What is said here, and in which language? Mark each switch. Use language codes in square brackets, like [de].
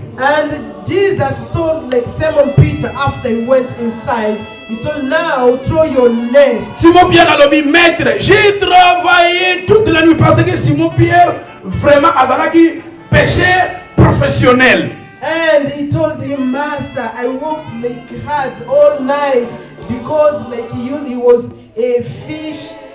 [en] And Jesus told like Simon Peter after he went inside, he told now throw your nets. [fr] Simon-Pierre a dit maître, j'ai travaillé toute la nuit parce que Simon-Pierre vraiment [ln] azalaki [fr] pêcheur professionnel. [en] And he told him, Master, I worked like hard all night because like he was a fish.